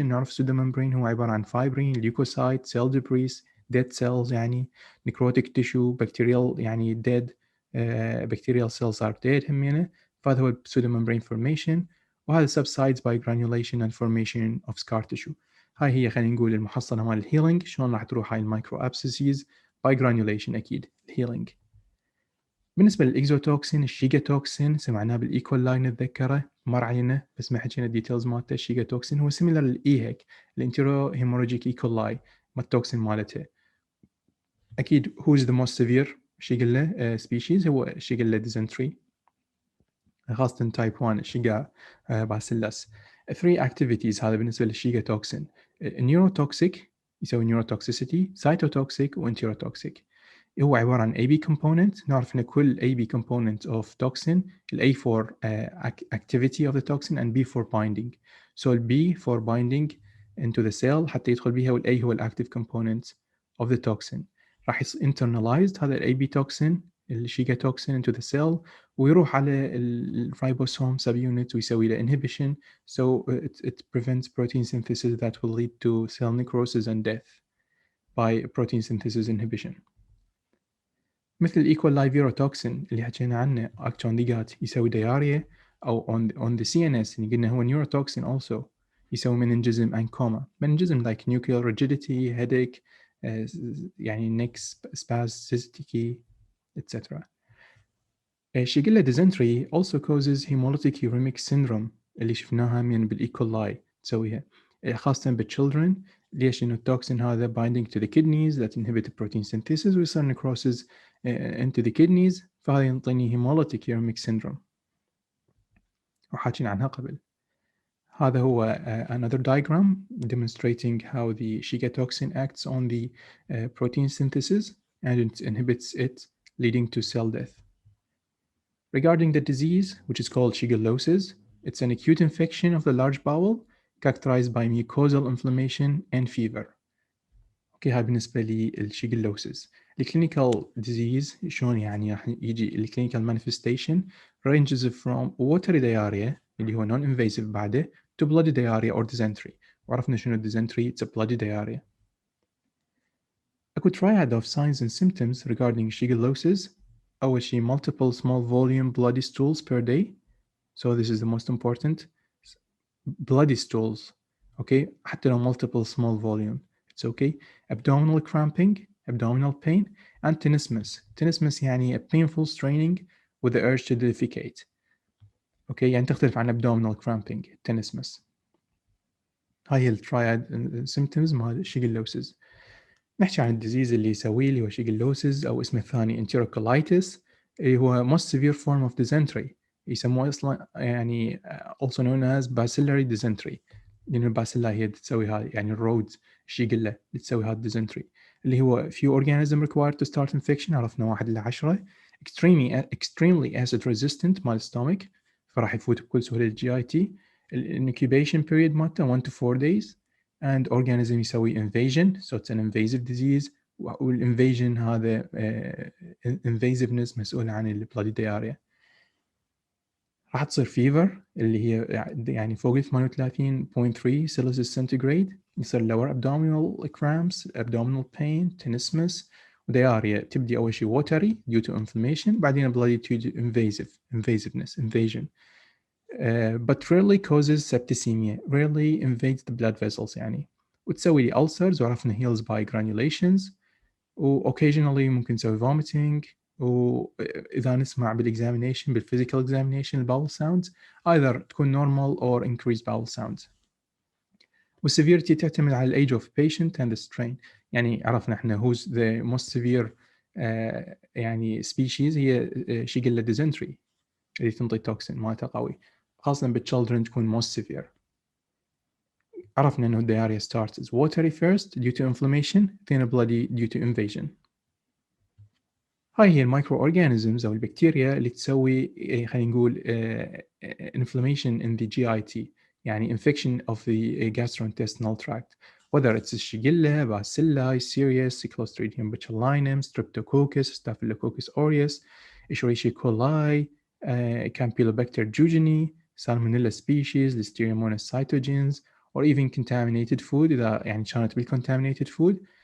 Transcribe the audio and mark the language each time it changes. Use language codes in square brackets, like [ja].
[en] نعرف pseudomembrane [ar] هو عبارة عن [en] Fibrin leukocyte cell debris dead cells يعني necrotic tissue bacterial يعني dead bacterial cells are dead همينه. فهذا هو pseudomembrane formation، وهذا subsides by granulation and formation of scar tissue. [ar] هاي هي خلينا نقول المحصلة مال الهيلينج، شلون راح تروح هاي المايكرو ابسيسز [en] by granulation [ar] أكيد الهيلينج. بالنسبة للإكزوتوكسين الشيجاتوكسين سمعناه بالإيكولاي نتذكره، مر علينا بس ما حكينا الديتيلز مالته. الشيجاتوكسين هو سيميلر للإيهك الانتيرو هيموراجيك إيكولاي ما التوكسين مالته. [en] أكيد who is the most severe Shigella species هو Shigella dysenteriae, خاصة تايب 1 شيجا باسيلس. 3 activities هذا بالنسبة للشيجاتوكسين. نيوروتوكسيك يسوي نيوروتوكسيسيتي، سايتوتوكسيك وانتيروتوكسيك. [ar] هو عبارة عن AB component. نعرف أن كل [en] AB component of toxin A for activity of the toxin and B for binding. So B for binding into the cell [ar] حتى يدخل بيها [en] A هو active component of the toxin. راح internalized هذا AB toxin الشيجا toxin into the cell [ar] ويروح على الريبوسوم [en] subunit ويسوي له inhibition. So it prevents protein synthesis that will lead to cell necrosis and death by protein synthesis inhibition. [ar] مثل الإيكولاي فيروتوكسين اللي حكينا عنه أكتون ديجات يسوي دياريا، أو on the CNS اللي قلنا هو نيوروتوكسين also يسوي [en] meningism and coma. meningism like nuclear rigidity, headache, يعني neck spasticity, etc. Shigella dysentery also causes hemolytic uremic syndrome [ar] اللي شفناها من بالإيكولاي تسويها خاصة [en] بالchildren. ليش؟ إنه التوكسين هذا binding to the kidneys that inhibit protein synthesis [ar] ويصير [en] necrosis into the kidneys، فهذا ينطيني hemolytic uremic syndrome [ar] وحاكين عنها قبل. [en] هذا هو another diagram demonstrating how the Shiga toxin acts on the protein synthesis and it inhibits it, leading to cell death. Regarding the disease, which is called shigellosis, it's an acute infection of the large bowel characterized by mucosal inflammation and fever. [ar] اوكي هاي بالنسبة للشيجلوسيس. [en] الكلينيكال ديزيز شلون يعني راح يجي الكلينيكال manifestation ranges from watery diarrhea اللي هو non invasive بعده to bloody diarrhea or dysentery. [ar] وعرفنا شنو [en] dysentery, it's a bloody diarrhea. اكو triad of signs and symptoms regarding shigellosis. [ar] أول شيء [en] multiple small volume bloody stools per day. So this is the most important. Bloody stools. Okay, [ar] حتى لو [en] multiple small volume. It's okay. Abdominal cramping, abdominal pain, and tenesmus. Tenesmus يعني a painful straining with the urge to defecate. Okay, [ar] يعني تختلف عن [en] abdominal cramping, tenesmus. [ar] هاي هي الترايد symptoms مال الشيجلوسيس. نحكي عن الديزيز اللي يسويه اللي هو شيجلوسيس أو اسمه الثاني enterocolitis اللي هو [en] most severe form of dysentery. [ar] يسموه أصلا يعني [en] also known as bacillary dysentery. [ar] لأن الباسيلا هي تسوي هذا يعني الرودز الشيجلة اللي تسوي هذا dysentery اللي هو [en] few organism required to start infection. [ar] عرفنا 1 إلى 10. [en] extremely acid resistant مال stomach [ar] فراح يفوت بكل سهولة [en] الجي I T. incubation period مالته 1 to 4 days and organism يسوي invasion so it's an invasive disease والinvasion هذا invasiveness مسؤول عن البلادي diarrhea. [ar] راح تصير فيفر اللي هي يعني فوق 38.3 سيلسيوس سنتيغريد، يصير [en] lower abdominal cramps, abdominal pain, [ar] tenesmus ودياريا. تبدي أول شيء [en] watery due to inflammation، بعدين bloody due to invasiveness, invasion. But rarely causes septicemia, rarely invades the blood vessels [ar] يعني. وتسوي لي ulcers وعرفنا heals by granulations، occasionally ممكن تسوي vomiting. وإذا نسمع [en] بالexamination بالphysical examination الباول sounds either تكون normal or increased bowel sounds. والseverity تعتمد على age of patient and the strain. [ar] يعني عرفنا احنا [en] who's the most severe [ar] يعني species هي شيجيلا dysentery اللي تنطي توكسين مالتها قوي، خاصة بالchildren تكون most severe. [en] عرفنا انه diarrhea starts as watery first due to inflammation, then bloody due to invasion. [ar] هاي هي المايكرو اورجانيزمز او البكتيريا اللي تسوي خلينا نقول [en] inflammation in the GIT، يعني infection of the gastrointestinal tract, whether it's Shigella, Bacilli, Serious, Clostridium botulinum, Streptococcus, Staphylococcus aureus, Escherichia coli, Campylobacter jejuni, Salmonella species, Listeria monocytogenes, or even contaminated food [ar] إذا يعني كانت [en] بالcontaminated food.